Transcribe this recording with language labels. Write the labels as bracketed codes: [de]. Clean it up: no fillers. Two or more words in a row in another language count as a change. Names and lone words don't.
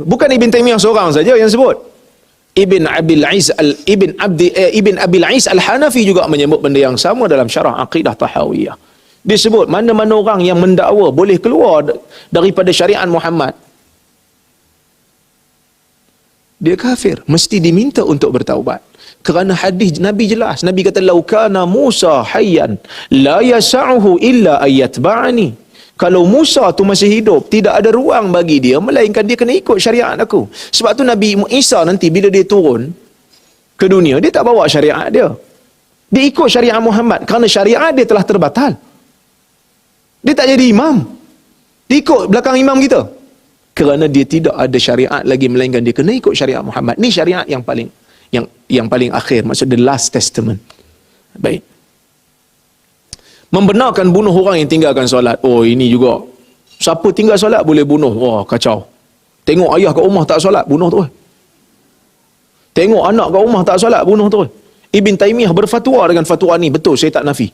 [ms] Bukan Ibn Taymiyah seorang saja yang sebut. Ibn Abil Ais Al-Hanafi juga menyebut benda yang sama dalam syarah Aqidah Tahawiyah. Dia sebut mana-mana orang yang mendakwa boleh keluar daripada syariat Muhammad, dia kafir, mesti diminta untuk bertaubat. Kerana hadis Nabi jelas. Nabi kata, [ar] "لو كان موسى حيا لا يسعه إلا اتباعي." [ms] Kalau Musa tu masih hidup, tidak ada ruang bagi dia melainkan dia kena ikut syariat aku. Sebab tu Nabi Isa nanti bila dia turun ke dunia, dia tak bawa syariat dia. Dia ikut syariat Muhammad kerana syariat dia telah terbatal. Dia tak jadi imam. Dia ikut belakang imam kita. Kerana dia tidak ada syariat lagi melainkan dia kena ikut syariat Muhammad. Ni syariat yang paling akhir, maksud [en] the last testament. [ms] Baik. Membenarkan bunuh orang yang tinggalkan solat. Oh, ini juga. Siapa tinggal solat boleh bunuh. Wah, kacau. Tengok ayah kat rumah tak solat, bunuh tu. Tengok anak kat rumah tak solat, bunuh tu. Ibn Taymiyah berfatwa dengan fatwa ni, betul, saya tak nafi.